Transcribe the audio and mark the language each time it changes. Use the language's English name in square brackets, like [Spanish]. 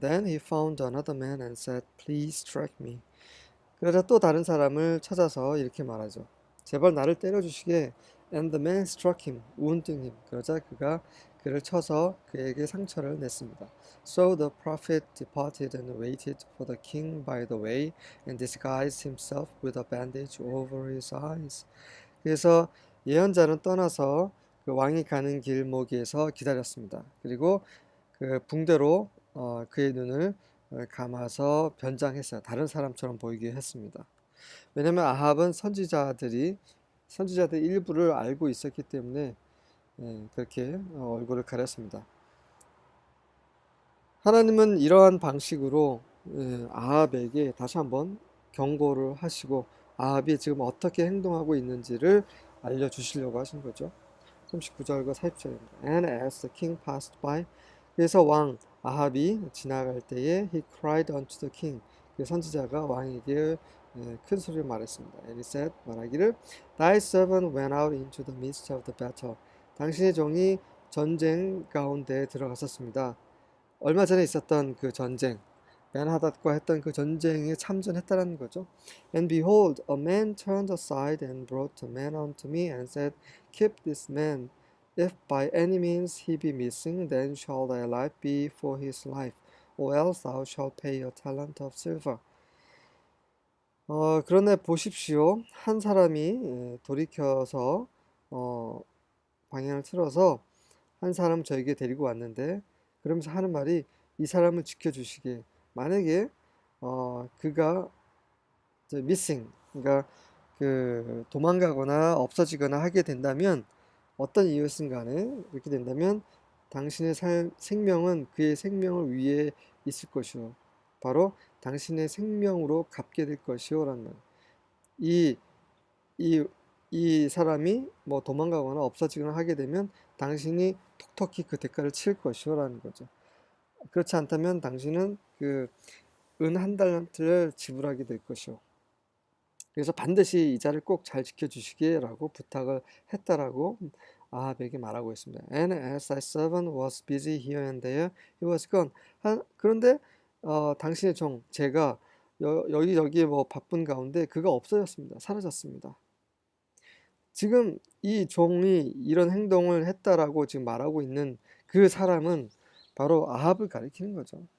[English] Then he found another man and said, Please strike me. [Korean] 그러자 또 다른 사람을 찾아서 이렇게 말하죠. 제발 나를 때려주시게. [English] And the man struck him, wounding him. [Korean] 그러자 그가 그를 쳐서 그에게 상처를 냈습니다. [English] So the prophet departed and waited for the king by the way and disguised himself with a bandage over his eyes. [Korean] 그래서 예언자는 떠나서 그 왕이 가는 길목에서 기다렸습니다. 그리고 그 붕대로 그의 눈을 감아서 변장했어요. 다른 사람처럼 보이게 했습니다. 왜냐하면 아합은 선지자들 일부를 알고 있었기 때문에 그렇게 얼굴을 가렸습니다. 하나님은 이러한 방식으로 아합에게 다시 한번 경고를 하시고 아합이 지금 어떻게 행동하고 있는지를 알려주시려고 하신 거죠. 39절과 40절입니다. [English] And as the king passed by, [Korean] 그래서 왕 아합이 지나갈 때에 [English] he cried unto the king, [Korean] 그 선지자가 왕에게 큰 소리로 말했습니다. [English] And he said, [Korean] 말하기를 [English] Thy servant went out into the midst of the battle. [Korean] 당신의 종이 전쟁 가운데 들어갔었습니다. 얼마 전에 있었던 그 전쟁, 벤하닷과 했던 그 전쟁에 참전했다는 거죠. [English] And behold, a man turned aside and brought a man unto me and said, Keep this man. If by any means he be missing, then shall thy life be for his life, or else thou shalt pay a talent of silver. [Korean] 그런데 보십시오. 한 사람이 돌이켜서 방향을 틀어서 한 사람 저에게 데리고 왔는데 그러면서 하는 말이 이 사람을 지켜주시게. 만약에 그가 missing, 그러니까 도망가거나 없어지거나 하게 된다면 어떤 이유였든 간에 이렇게 된다면 당신의 생명은 그의 생명을 위해 있을 것이요. 바로 당신의 생명으로 갚게 될 것이요. 라는 말. 이 사람이 뭐 도망가거나 없어지거나 하게 되면 당신이 톡톡히 그 대가를 치를 것이요. 라는 거죠. 그렇지 않다면 당신은 은 한 달란트를 지불하게 될 것이요. 그래서 반드시 이자를 꼭 잘 지켜주시기라고 부탁을 했다라고 아합에게 말하고 있습니다. [English] And as thy servant was busy here and there, he was gone. [Korean] 그런데 당신의 종, 제가 여기 뭐 바쁜 가운데 그가 없어졌습니다. 사라졌습니다. 지금 이 종이 이런 행동을 했다라고 지금 말하고 있는 그 사람은 바로 아합을 가리키는 거죠.